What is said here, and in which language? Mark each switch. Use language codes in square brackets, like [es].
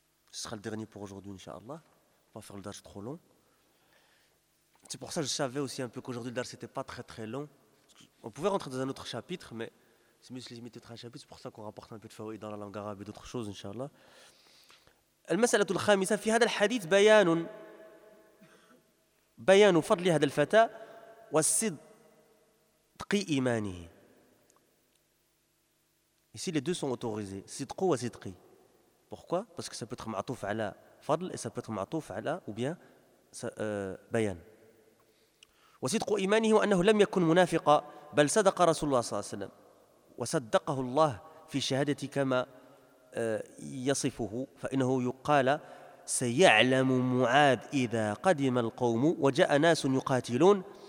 [fr] Ce sera le dernier pour aujourd'hui, Inch'Allah. On va faire le darj trop long. C'est pour ça que je savais aussi un peu qu'aujourd'hui le darj n'était pas très très long. On pouvait rentrer dans un autre chapitre, mais c'est mieux de se limiter à un chapitre. C'est pour ça qu'on rapporte un peu de fawaid dans la langue arabe et d'autres choses, Inch'Allah. [ar] المسألة الخامسة في هذا الحديث بيان بيان فضل هذا الفتى وصدق إيمانه. [fr] Ici les deux sont autorisés, صدق وصدق. Pourquoi? Parce que ça peut être [ar] معطوف على فضل [fr] et ça peut être [ar] معطوف على [fr] ou bien بيان. [ar] وصدق إيمانه وأنه لم يكن منافقا بل صدق رسول الله صلى الله عليه وسلم وصدقه الله في شهادة كما يصفه فإنه يقال سيعلم معاذ إذا قدم القوم وجاء ناس يقاتلون